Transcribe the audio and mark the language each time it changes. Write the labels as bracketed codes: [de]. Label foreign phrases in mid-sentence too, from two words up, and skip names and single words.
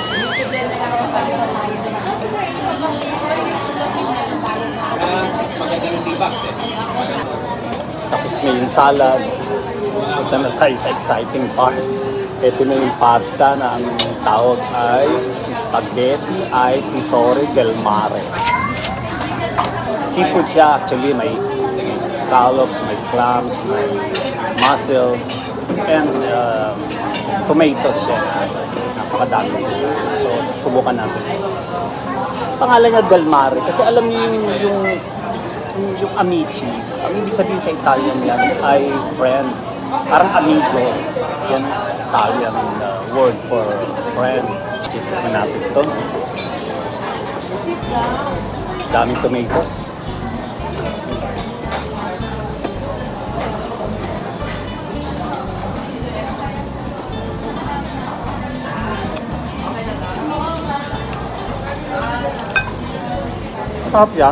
[tl] Tapos may yung salad. Ito na tayo sa exciting part. Ito na yung pasta na ang tawag ay [it] spaghetti ai tesori del mare. [tl] Seafood siya. Actually, may scallops, may clams, may mussels, [en] and tomatoes [tl] siya. Napakadami. So, subukan natin. Pangalan niya [it] del mare [tl] kasi alam niyo yung amici. Ang ibig sabihin sa Italian yan ay friend. Parang amigo. Yan [en] Italian word for friend. [tl] Subukan natin ito. Daming tomatoes. Sarap siya.